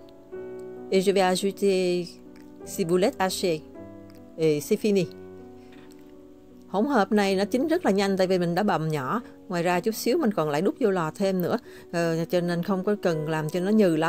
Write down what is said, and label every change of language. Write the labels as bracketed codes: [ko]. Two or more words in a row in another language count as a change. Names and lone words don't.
[fr] Et je vais ajouter ciboulette hachée. Et c'est fini. [vi] Hỗn hợp này nó chín rất là nhanh tại vì mình đã bầm nhỏ. Ngoài ra chút xíu mình còn lại đút vô lò thêm nữa. Cho nên không có cần làm cho nó nhừ lắm.